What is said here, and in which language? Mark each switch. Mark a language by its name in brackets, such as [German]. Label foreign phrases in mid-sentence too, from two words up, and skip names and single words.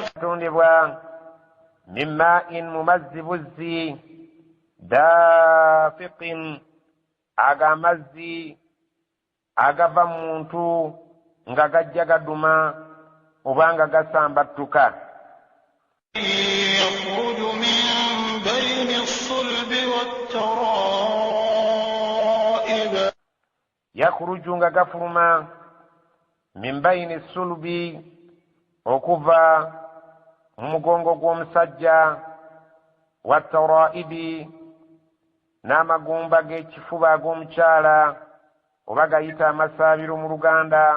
[Ganda] yatondebwa [Arabic] من ماء [Ganda] mu mazzi buzzi dafiqin aga amazzi agava mu muntu nga gajja gaduma oba nga gasambattuka. [Arabic] يخرج من بين الصلب والترائب. [Ganda] yakhruju nga gafuluma [Arabic] من بين الصلب [Ganda] okuva mu mugongo gw'omusajja wattaraibi n'amagumba g'ekifuba ag'omukyala oba gayita amasaabiro mu Luganda.